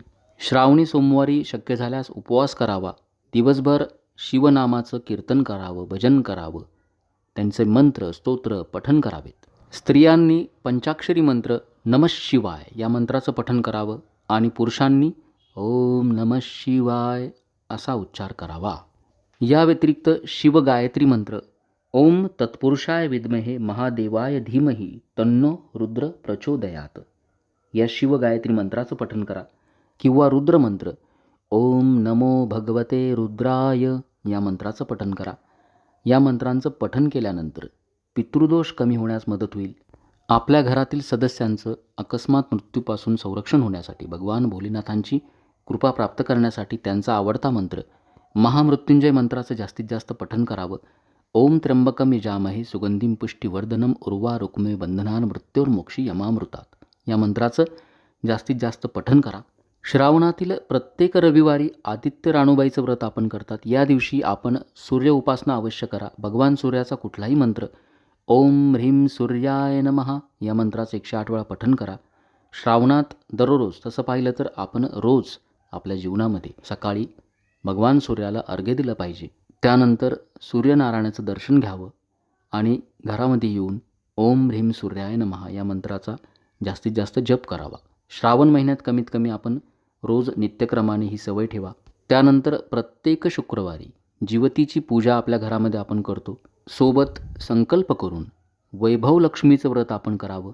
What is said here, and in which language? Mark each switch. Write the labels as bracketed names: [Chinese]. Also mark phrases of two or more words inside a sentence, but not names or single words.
[Marathi] श्रावणी सोमवारी शक्य झाल्यास उपवास करावा. दिवसभर शिवनामाचं कीर्तन करावं, भजन करावं, त्यांचे मंत्र, स्तोत्र पठन करावेत. स्त्रियांनी पंचाक्षरी मंत्र [Sanskrit] नमः शिवाय [Marathi] या मंत्राचं पठन करावं आणि पुरुषांनी [Sanskrit] ओम नमः शिवाय [Marathi] असा उच्चार करावा. या व्यतिरिक्त शिवगायत्री मंत्र [Sanskrit] ओम तत्पुरुषाय विद्महे महादेवाय धीमहि तन्नो रुद्र प्रचोदयात [Marathi] या शिवगायत्री मंत्राचं पठन करा किंवा रुद्रमंत्र [Sanskrit] ओम नमो भगवते रुद्राय [Marathi] या मंत्राचं पठन करा. या मंत्रांचं पठन केल्यानंतर पितृदोष कमी होण्यास मदत होईल. आपल्या घरातील सदस्यांचं अकस्मात मृत्यूपासून संरक्षण होण्यासाठी, भगवान भोलेनाथांची कृपा प्राप्त करण्यासाठी त्यांचा आवडता मंत्र महामृत्युंजय मंत्राचं जास्तीत जास्त पठन करावं. [Sanskrit] ओम त्र्यंबकम यजामहे सुगंधिम पुष्टिवर्धनम उर्वा रुक्मे बंधनान मृत्योर्मोक्षी यमामृतात [Marathi] या मंत्राचं जास्तीत जास्त पठन करा. श्रावणातील प्रत्येक रविवारी आदित्य राणूबाईचं व्रत आपण करतात. या दिवशी आपण सूर्य उपासना अवश्य करा. भगवान सूर्याचा कुठलाही मंत्र [Sanskrit] ओम ह्रीं सूर्याय नमः [Marathi] या मंत्राचं 108 वेळा पठन करा. श्रावणात दररोज, तसं पाहिलं तर आपण रोज आपल्या जीवनामध्ये सकाळी भगवान सूर्याला अर्घ्य दिलं पाहिजे. त्यानंतर सूर्यनारायणाचं दर्शन घ्यावं आणि घरामध्ये येऊन [Sanskrit] ओम ह्रीम सूर्याय नमः [Marathi] या मंत्राचा जास्तीत जास्त जप करावा. श्रावण महिन्यात कमीत कमी आपण रोज नित्यक्रमाने ही सवय ठेवा. त्यानंतर प्रत्येक शुक्रवारी जिवतीची पूजा आपल्या घरामध्ये आपण करतो. सोबत संकल्प करून वैभव लक्ष्मीचं व्रत आपण करावं.